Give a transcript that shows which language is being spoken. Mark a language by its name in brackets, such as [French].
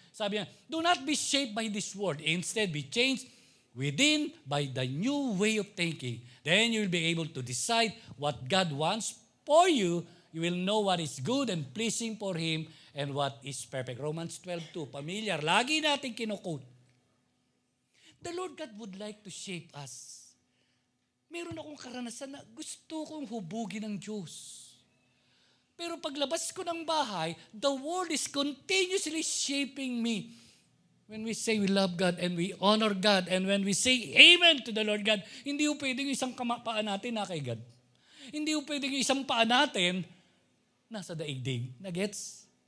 [English] Sabi niya, do not be shaped by this world. Instead, be changed within by the new way of thinking. Then you will be able to decide what God wants for you. You will know what is good and pleasing for Him and what is perfect. Romans 12:2. Familiar. [Filipino] Lagi natin kinukote. [English] The Lord God would like to shape us. [Filipino] Meron akong karanasan na gusto kong hubugin ng Diyos. Pero paglabas ko ng bahay, [English] the world is continuously shaping me. When we say we love God and we honor God and when we say amen to the Lord God, [Filipino] hindi po pwedeng isang paa natin na kay God. Hindi po pwedeng isang paa natin nasa daigdig. Na-gets?